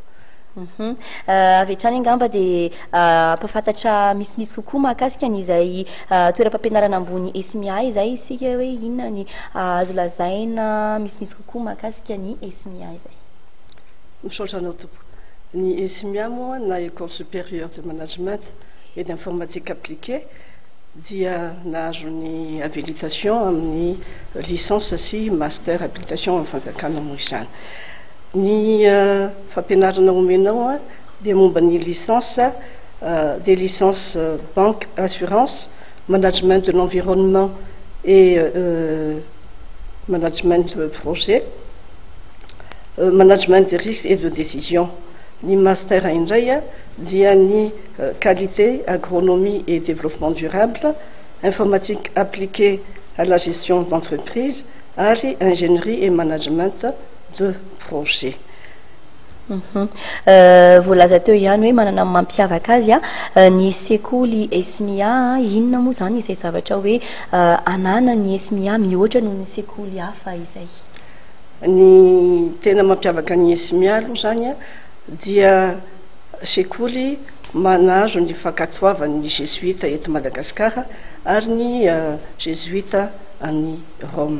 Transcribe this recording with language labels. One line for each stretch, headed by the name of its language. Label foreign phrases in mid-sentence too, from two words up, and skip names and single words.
Malagasy: Avy hatrany angamba dia mpafantatra misimisy kokoa mahakasika an'izay toeram-pampianarana ambony SMIA izay isika hoe inona ny azo lazaina misimisy kokoa mahakasika ny SMIA izay. Misaotra anao tompoko. Ny SMIA moa na
French: École supérieure de management et d'informatique appliquée
Malagasy: dia nahazo ny habilitation amin'ny licence sy master habilitation amin'ny fanjakana moa izany. Ny fampianarana omenao dia momba ny
French: licence des licences banque assurance management de l'environnement et management de projet management de risques et de décision.
Malagasy: Ny master indray dia ny
French: qualité agronomie et développement durable informatique appliquée à la gestion d'entreprise
Malagasy: ary
French: ingénierie et management de projet.
Malagasy: Voalaza teo ihany hoe manana mampiavaka azy ny sekoly SMIA inona moa zany izay zavatra hoe anana ny SMIA mihoatra noho ny sekoly hafa izay. Ny tena mampiavaka ny SMIA aloha zany dia sekoly manazo ny fankatoavan'ny jésuita eto Madagasikara ary ny jésuita any Rome.